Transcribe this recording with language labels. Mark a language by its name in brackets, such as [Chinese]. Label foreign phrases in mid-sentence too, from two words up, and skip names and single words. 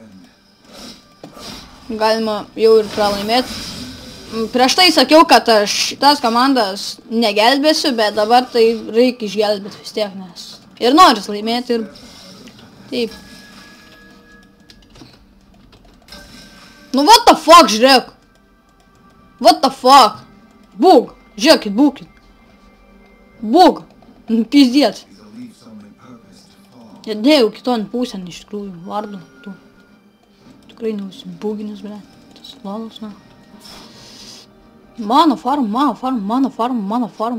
[Lithuanian] Galima jau ir pralaimėti. Prieš tai sakiau, kad aš šitas komandas negelbėsiu, bet dabar tai reikia išgelbėti vis tiek, nes ir noris laimėti ir taip. Nu, [English] what the fuck, žiūrėk. What the fuck. Bug. [Lithuanian] Žiūrėkit, būkit. Bug. Pizdėt. Dėjau kiton pusėn iš tikrųjų vardu. Tu. Tikrai neusibuginis, ble. Tas lolas, na. Mano farm.